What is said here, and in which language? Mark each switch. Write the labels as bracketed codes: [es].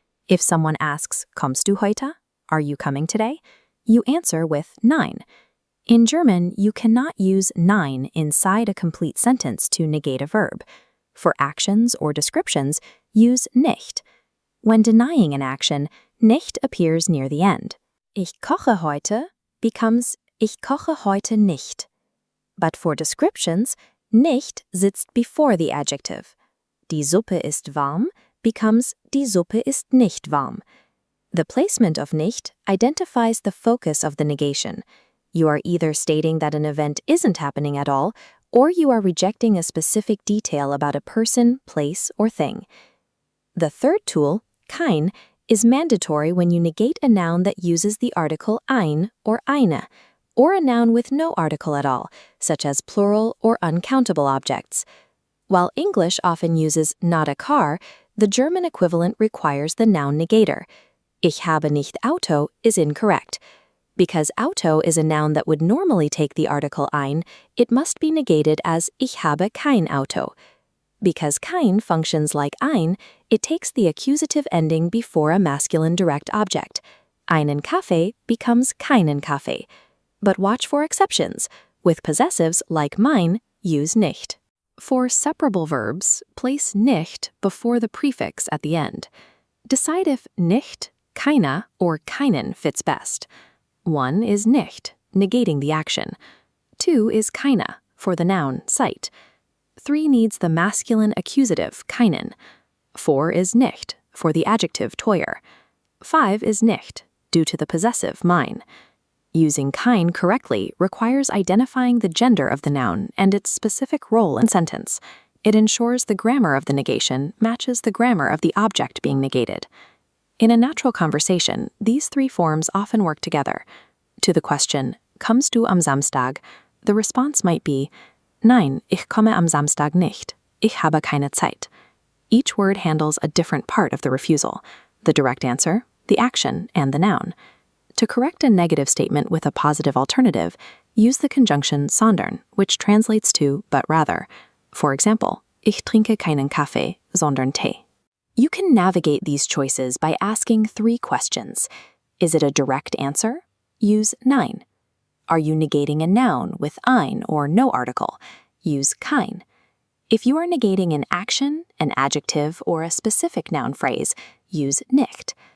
[en] If someone asks, [de] kommst du heute? [en] Are you coming today? You answer with nein. In German, you cannot use nein inside a complete sentence to negate a verb. For actions or descriptions, use nicht. When denying an action, nicht appears near the end. [de] Ich koche heute [en] becomes [de] ich koche heute nicht. [en] But for descriptions, [de] nicht sitzt [en] before the adjective. [de] Die Suppe ist warm [en] becomes [de] die Suppe ist nicht warm. [en] The placement of nicht identifies the focus of the negation. You are either stating that an event isn't happening at all, or you are rejecting a specific detail about a person, place, or thing. The third tool, kein, is mandatory when you negate a noun that uses the article ein or eine, or a noun with no article at all, such as plural or uncountable objects. While English often uses not a car, the German equivalent requires the noun negator. [de] Ich habe nicht Auto [en] is incorrect. Because Auto is a noun that would normally take the article ein, it must be negated as [de] ich habe kein Auto. [en] Because kein functions like ein, it takes the accusative ending before a masculine direct object. [de] Einen Kaffee [en] becomes [de] keinen Kaffee. [en] But watch for exceptions. With possessives like mein, use nicht. For separable verbs, place nicht before the prefix at the end. Decide if nicht, keine, or keinen fits best. 1 is nicht, negating the action. 2 is keine, for the noun sight. 3 needs the masculine accusative keinen. 4 is nicht, for the adjective teuer. 5 is nicht, due to the possessive mein. Using kein correctly requires identifying the gender of the noun and its specific role in sentence. It ensures the grammar of the negation matches the grammar of the object being negated. In a natural conversation, these 3 forms often work together. To the question, [de] kommst du am Samstag? [en] The response might be, [de] nein, ich komme am Samstag nicht. Ich habe keine Zeit. [en] Each word handles a different part of the refusal: the direct answer, the action, and the noun. To correct a negative statement with a positive alternative, use the conjunction sondern, which translates to but rather. For example, [de] ich trinke keinen Kaffee, sondern Tee. [en] You can navigate these choices by asking 3 questions. Is it a direct answer? Use nein. Are you negating a noun with ein or no article? Use kein. If you are negating an action, an adjective, or a specific noun phrase, use nicht.